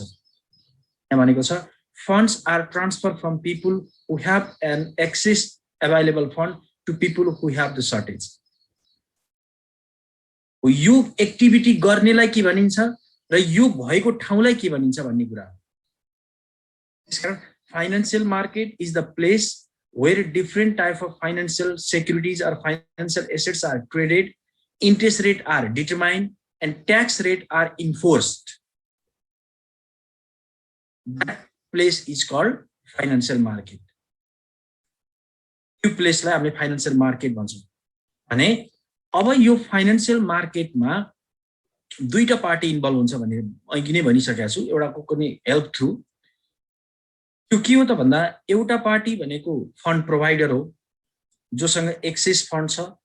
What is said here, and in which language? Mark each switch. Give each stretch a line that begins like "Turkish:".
Nepali: यहाँ भनेको छ
English: Funds are transfer from people who have an access available fund to people who have the shortage.
Nepali: यो activity गर्नेलाई के भनिन्छ र यो भएको ठाउँलाई के भनिन्छ भन्ने कुरा। त्यसकारण
English: Financial market is the place where different type of financial securities और financial assets are traded, interest rate are determined and tax rate are enforced. That place is called financial market.
Nepali: त्यो प्लेसलाई हामीले फाइनान्शियल मार्केट भन्छौं। भने अब यो financial मार्केटमा दुईटा party involve हुन्छ भन्ने अघि नै भनिसकेको छु, एउटाको कुनै हेल्प थ्रु। त्यो के हो त भन्दा एउटा पार्टी भनेको फन्ड प्रोभाइडर हो जोसँग एक्सेस फन्ड छ।